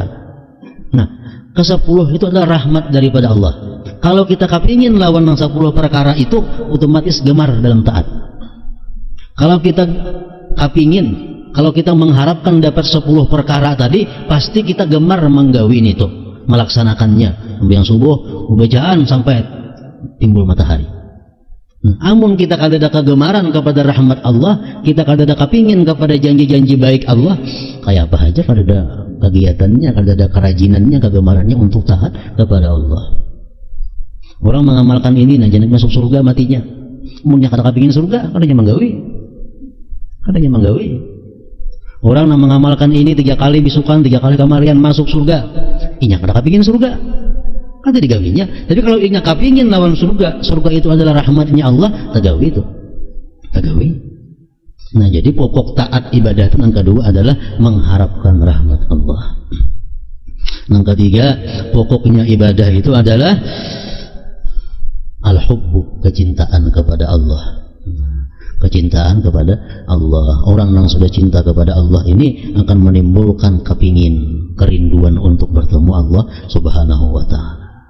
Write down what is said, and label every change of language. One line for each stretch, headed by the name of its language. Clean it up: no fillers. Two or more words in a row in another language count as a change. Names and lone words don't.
Indonesian: Nah, ke-10 itu adalah rahmat daripada Allah.
Banjar: Kalau kita kepingin lawan 10 perkara itu, otomatis gemar dalam taat.
Indonesian: Kalau kita kepingin, kalau kita mengharapkan dapat 10 perkara tadi, pasti kita gemar menggawin itu, melaksanakannya. Yang subuh bacaan sampai timbul matahari.
Banjar: Amun kita kada ada kegemaran kepada rahmat Allah, kita kada ada kepingin kepada janji-janji baik Allah, kayak apa aja kada ada kegiatannya, kada ada kerajinannya, kegemarannya untuk taat kepada Allah.
Indonesian: Orang mengamalkan ini, nah jangan masuk surga matinya.
Banjar: Munnya kada kepingin surga, kadanya menggawi. Orang yang mengamalkan ini 3 kali bisukan, 3 kali kamarian masuk surga, inya kada kepingin surga, kada digawinya. Tapi kalau inya kepingin lawan surga, surga itu adalah rahmatnya Allah, tagawi itu, tagawi.
Indonesian: Nah jadi pokok taat ibadah itu yang kedua adalah mengharapkan rahmat Allah. Yang ketiga, pokoknya ibadah itu adalah al-hubbu, kecintaan kepada Allah. Kecintaan kepada Allah. Orang yang sudah cinta kepada Allah ini akan menimbulkan kepingin, kerinduan untuk bertemu Allah
Arabic: سبحانه وتعالى.